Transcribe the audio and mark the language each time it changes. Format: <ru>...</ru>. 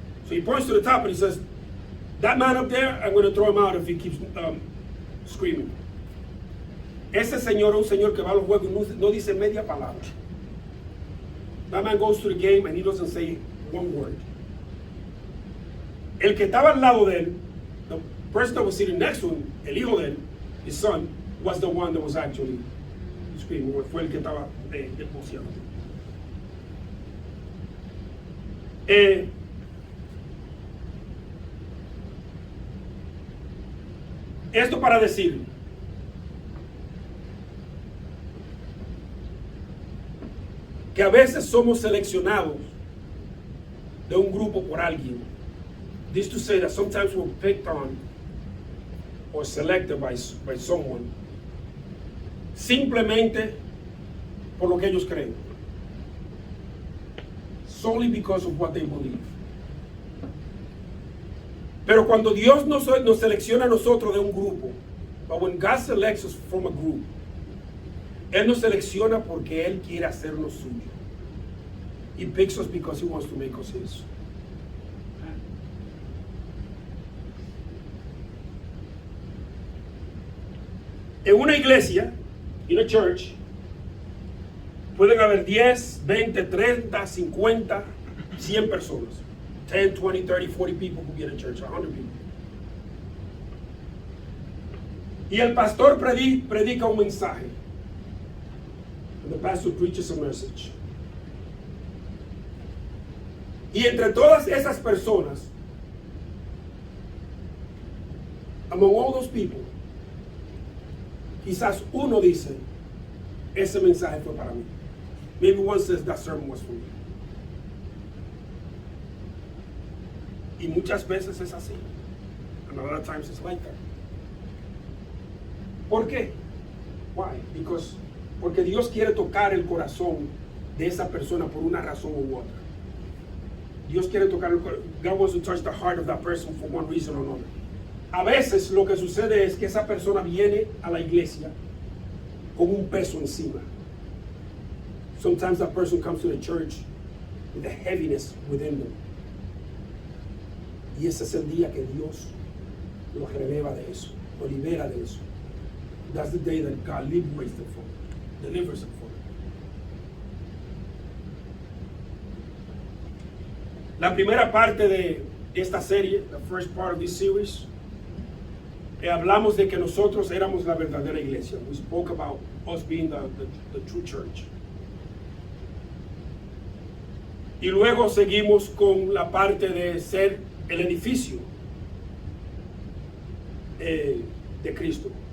<en>So he points to the top and he says, that man up there, I'm going to throw him out if he keeps screaming.</en> <es>Ese señor es un señor que va a los juegos y no dice media palabra.</es> <en>That man goes to the game and he doesn't say one word.</en> <es>El que estaba al lado de él,</es> <en>the person that was sitting next to him,</en> <es>el hijo de él,</es> <en>his son, was the one that was actually screaming.</en> <es>Fue el que estaba boceando. Esto para decir que a veces somos seleccionados de un grupo por alguien.</es> <en>This to say that sometimes we're picked on or selected by someone</en> <es>simplemente por lo que ellos creen,</es> <en>solely because of what they believe.</en> <es>Pero cuando Dios nos selecciona a nosotros de un grupo,</es> <en>but when God selects us from a group,</en> <es>Él nos selecciona porque Él quiere hacernos suyo.</es> <en>He picks us because He wants to make us His.</en> <es>En una iglesia,</es> <en>in a church,</en> <es>pueden haber 10, 20, 30, 50, 100 personas.</es> <en>10, 20, 30, 40 people who get in church, 100 people.</en> <es>Y el pastor predica un mensaje.</es> <en>And the pastor preaches a message.</en> <es>Y entre todas esas personas,</es> <en>among all those people,</en> <es>quizás uno dice, ese mensaje fue para mí.</es> <en>Maybe one says that sermon was for me.</en> <es>Y muchas veces es así.</es> <en>And a lot of times it's like that.</en> <es>¿Por qué?</es> <en>Why?</en> <es>Porque Dios quiere tocar el corazón de esa persona por una razón u otra. Dios quiere tocar el corazón.</es> <en>God wants to touch the heart of that person for one reason or another.</en> <es>A veces lo que sucede es que esa persona viene a la iglesia con un peso encima.</es> <en>Sometimes that person comes to the church with a heaviness within them.</en> <es>Y ese es el día que Dios lo releva de eso, lo libera de eso.</es> <en>That's the day that God liberates them from it, delivers them from it.</en> <es>La primera parte de esta serie,</es> <en>the first part of this series,</en> <es>hablamos de que nosotros éramos la verdadera iglesia.</es> <en>We spoke about us being the true church.</en> <es>Y luego seguimos con la parte de ser el edificio de Cristo.</es>